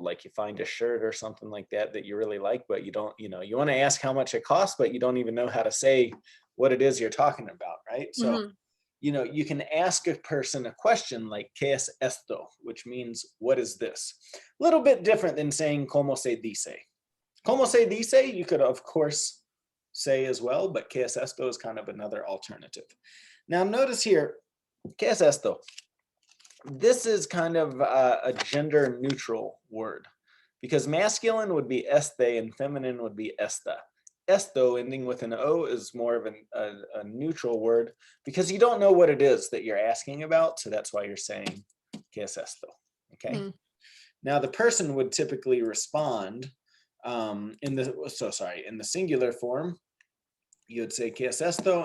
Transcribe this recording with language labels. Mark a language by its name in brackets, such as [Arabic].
[English] Like you find a shirt or something like that you really like, but you don't, you know, you want to ask how much it costs, but you don't even know how to say what it is you're talking about, right? So, you know, you can ask a person a question like, [Spanish] ¿Qué es esto? [English] Which means, what is this? A little bit different than saying, [Spanish] ¿Cómo se dice? ¿Cómo se dice? [English] You could, of course, say as well, but [Spanish] ¿Qué es esto? [English] Is kind of another alternative. Now, notice here, [Spanish] ¿Qué es esto? [English] This is kind of a gender neutral word because masculine would be este and feminine would be esta. Esto ending with an O is more of a neutral word because you don't know what it is that you're asking about. So that's why you're saying, [Spanish] ¿Qué es esto? [English] Okay. Now the person would typically respond in the singular form, you would say, ¿Qué es esto?